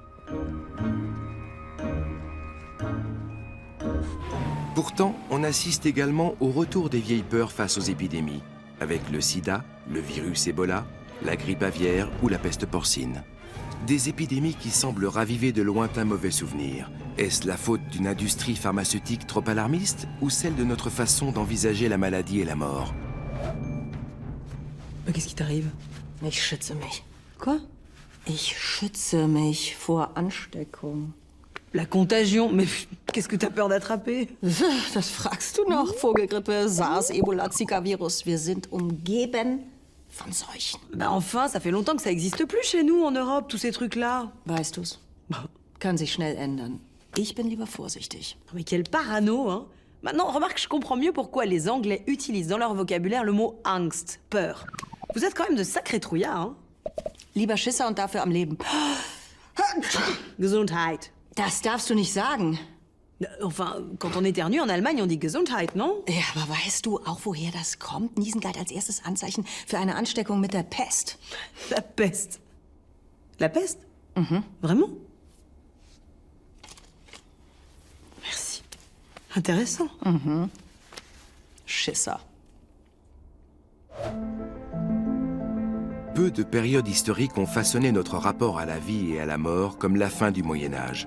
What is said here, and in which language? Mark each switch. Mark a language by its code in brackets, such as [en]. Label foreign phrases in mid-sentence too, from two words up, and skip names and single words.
[fr] Pourtant, on assiste également au retour des vieilles peurs face aux épidémies, avec le sida, le virus Ebola, la grippe aviaire ou la peste porcine. Des épidémies qui semblent raviver de lointains mauvais souvenirs. Est-ce la faute d'une industrie pharmaceutique trop alarmiste ou celle de notre façon d'envisager la maladie et la mort? Mais qu'est-ce qui t'arrive? [de] Ich schütze mich. [fr] Quoi? [de] Ich schütze mich vor Ansteckung. [fr] La contagion? Mais qu'est-ce que t'as peur d'attraper? [de] Das fragst du noch. Vogelgrippe, SARS, Ebola, Zika-Virus. Wir sind umgeben von Seuchen. [fr] Bah enfin, ça fait longtemps que ça existe plus chez nous, en Europe, tous ces trucs-là. [de] Weißt du's? Kann sich schnell ändern. Ich bin lieber vorsichtig. [fr] Mais quel parano, hein? Maintenant, remarque, je comprends mieux pourquoi les Anglais utilisent dans leur vocabulaire le mot Angst, peur. Vous êtes quand même de sacrés trouillards, hein? [de] Lieber Schisser und dafür am Leben. Gesundheit. Das darfst du nicht sagen. [fr] Enfin, quand on éternue en Allemagne, on dit Gesundheit, non? [de] Ja, aber weißt du auch, woher das kommt? Niesen galt als erstes Anzeichen für eine Ansteckung mit der Pest. [fr] La peste. La peste? Mhm. Vraiment? Merci. Intéressant. [de] Mhm. Schisser. [fr] Peu de périodes historiques ont façonné notre rapport à la vie et à la mort comme la fin du Moyen Âge.